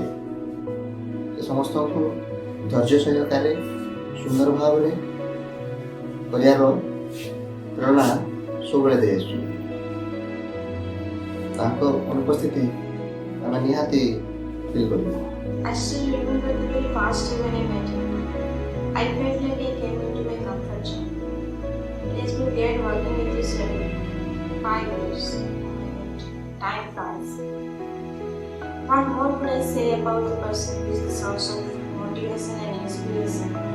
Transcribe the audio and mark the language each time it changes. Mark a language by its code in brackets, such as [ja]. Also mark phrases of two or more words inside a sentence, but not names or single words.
[or] ସେ ସମସ୍ତଙ୍କୁ ଧୈର୍ଯ୍ୟ ସହକାରେ ସୁନ୍ଦର ଭାବରେ କରିବାର ପ୍ରେରଣା ସବୁବେଳେ ଦେଇ ଆସୁଛୁ। ତାଙ୍କ ଅନୁପସ୍ଥିତି ଆମେ ନିହାତି ଫିଲ୍ କରିବୁ। [en] I still remember the very first day when I met him. I felt like I came into my comfort zone. It has been weird working with you, sir. 5 years. Time flies. What more could I say about the person who is the source of motivation and inspiration?